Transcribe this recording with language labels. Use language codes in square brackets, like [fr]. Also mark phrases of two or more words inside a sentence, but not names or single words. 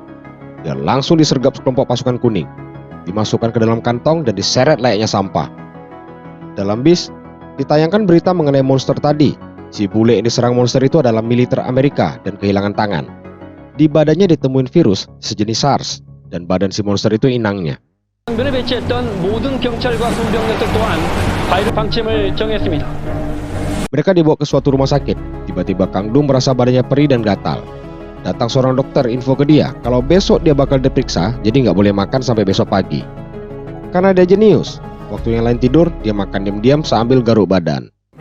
[id] Dia langsung disergap sekelompok pasukan kuning, dimasukkan ke dalam kantong dan diseret layaknya sampah. Dalam bis, ditayangkan berita mengenai monster tadi. Si bule yang diserang monster itu adalah militer Amerika dan kehilangan tangan. Di badannya ditemuin virus sejenis SARS dan badan si monster itu inangnya. [ko] 면에 배치했던 모든 경찰과 군병력들 또한 바이러스 방침을 정했습니다. [id] Mereka dibawa ke suatu rumah sakit. Tiba-tiba Kang Do merasa badannya perih dan gatal. Datang seorang dokter info ke dia kalau besok dia bakal diperiksa, jadi nggak boleh makan sampai besok pagi. Karena dia jenius, waktu yang lain tidur, dia makan diam-diam sambil garuk badan.